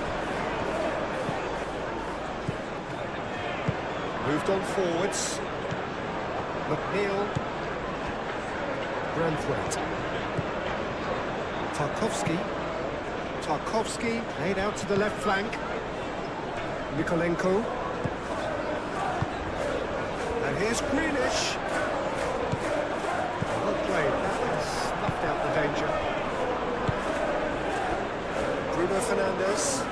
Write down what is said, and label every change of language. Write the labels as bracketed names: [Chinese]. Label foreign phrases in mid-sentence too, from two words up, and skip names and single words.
[English] Moved on forwards. McNeil. Branthwaite. Tarkowski. Tarkowski played out to the left flank. Mikolenko. And here's Greenish. Well played. That has snuffed out the danger. Bruno Fernandes.